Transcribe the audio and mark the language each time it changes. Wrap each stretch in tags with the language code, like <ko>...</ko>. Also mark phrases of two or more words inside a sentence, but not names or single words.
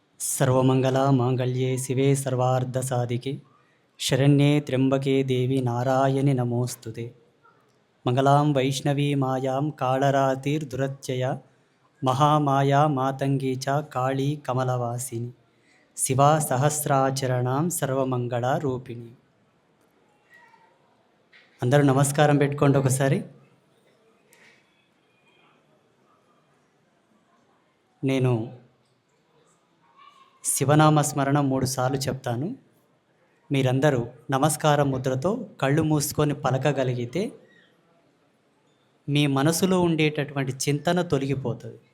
<sa>सर्वमङ्गलमाङ्गल्ये शिवे सर्वार्धसाधिके शरण्ये त्र्यम्बके देवी नारायणि नमोऽस्तुते। मंगलां वैष्णवी मायां कालरातिर्दुरत्यया महामाया मातंगी च काली कमलवासिनी शिवा सहस्राचरणां सर्वमंगళరూపిణి।</sa> <te>అందరూ నమస్కారం పెట్టుకోండి ఒకసారి. నేను శివనామ స్మరణ 3 సార్లు చెప్తాను. మీరందరూ నమస్కారం ముద్రతో కళ్ళు మూసుకొని పలకగలిగితే మీ మనసులో ఉండేటటువంటి చింతన తొలగిపోతుంది.</te>